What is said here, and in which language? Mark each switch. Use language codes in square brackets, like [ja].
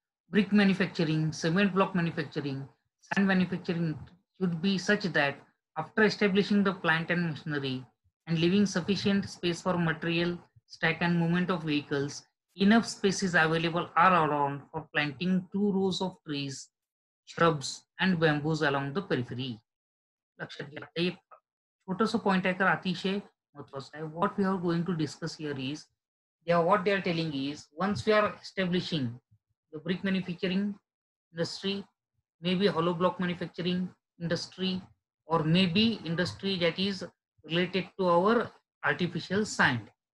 [en] brick manufacturing, cement block manufacturing, sand manufacturing should be such that after establishing the plant and machinery and leaving sufficient space for material, stack and movement of vehicles, enough space is available all around for planting 2 rows of trees, shrubs and bamboos along the periphery. [mr] लक्षात घ्या. एक छोटंसं point आहे तर अतिशय महत्वाचं आहे. [en] What we are going to discuss here is what they are telling is once we are establishing the brick manufacturing industry, maybe hollow block manufacturing industry, or maybe industry that is related to our artificial sand.